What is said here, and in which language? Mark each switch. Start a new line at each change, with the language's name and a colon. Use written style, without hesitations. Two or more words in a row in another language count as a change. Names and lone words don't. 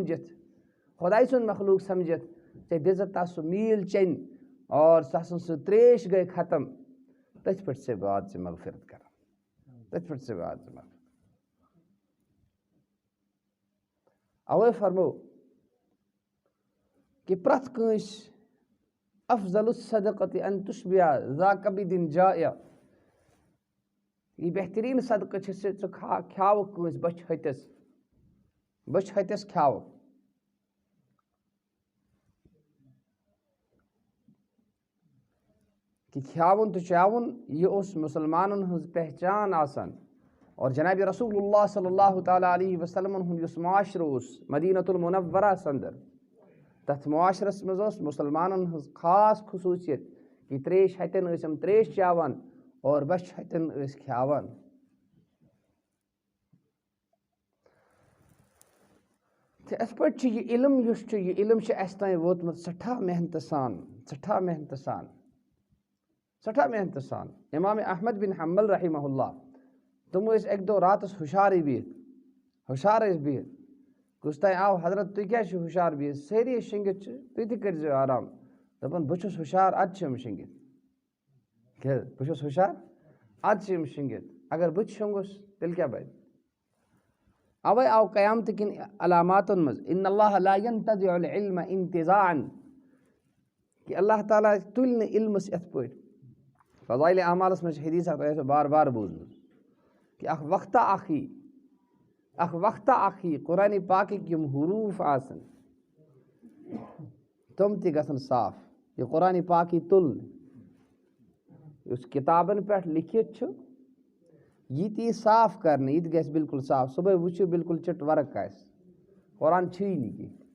Kashmiri: سمجھِتھ ژےٚ دِژٕتھ تس سُہ میٖل چیٚنۍ اور سُہ ترٛیش گٔے ختم تٔتھۍ پٮ۪ٹھ چھِ بہٕ آز ژےٚ مغفرت کران تٔتھۍ پٮ۪ٹھ چھِ بہٕ آز ژےٚ مغفرت اوے فرمو کہ پرٛٮ۪تھ کٲنٛسہِ
Arabic: افضل الصدقۃ ان تشبع ذا کبد جائع
Kashmiri: یہ بہتریٖن صدقہٕ چھِ ژٕ کھیاوُکھ کٲنٛسہِ بٔچھِ ہتِس کھیاوُکھ کہ کھیاوُن تہٕ چاوُن یہِ اوس مُسلمانن ہٕنٛز پہچان آسان اور جناب رسول اللہ
Arabic: صلی اللہ تعالیٰ علیہ
Kashmiri: وسلمن ہُنٛد یُس معاشرٕ اوس مدینۃ المنورہ انٛدر تتھ معاشرس منٛز اوس مُسلمانن ہٕنٛز خاص خصوٗصیت کہ ترٛیش ہتٮ۪ن ٲسۍ یِم ترٛیش چاوان اور بچھِ ہتٮ۪ن ٲسۍ کھیاوان تہٕ یِتھ پٲٹھۍ چھُ یہِ علم یُس چھُ یہِ علم چھُ اَسہِ تانۍ ووتمُت سٮ۪ٹھاہ محنتہٕ سان امام احمد بن حنبل
Arabic: رحمہ اللہ
Kashmiri: تِم ٲسۍ اکہِ دۄہ راتس ہُشارے بِہِتھ کُس تانۍ آو حضرت تُہۍ کیٛازِ چھِو ہُشار بِہِتھ سٲری شٔنگِتھ چھِ تُہۍ تہِ کٔرۍزیو آرام دپان بہٕ چھُس ہُشار اَدٕ چھِ یِم شٔنگِتھ کیٛاہ بہٕ چھُس ہُشار اَدٕ چھِ یِم شٔنگِتھ اگر بہٕ تہِ شۄنٛگُس تیٚلہِ کیٛاہ بنہِ اوے آو قیامتہٕ کِنۍ علاماتن منٛز
Arabic: ان اللہ لا ينتزع العلم انتزاعا
Kashmiri: کہ اللہ تعالیٰ تُلہِ نہٕ علمس یِتھ پٲٹھۍ فضائل اعمالس منٛز چھِ حدیثہ تۄہہِ آسیو بار بار بوٗزمُت کہ اکھ وقتہ اکھ یی قرآنِ پاکٕکۍ یِم حروٗف آسن تِم تہِ گژھن صاف یہِ قرآنِ پاک یی تُلنہٕ یُس کِتابن پٮ۪ٹھ لیکھِتھ چھُ یہِ تہِ یی صاف کرنہٕ یہِ تہِ گژھِ بالکل صاف صُبحٲے وٕچھِو بالکل چِٹ ورق آسہِ قرآن چھُیی نہٕ کینٛہہ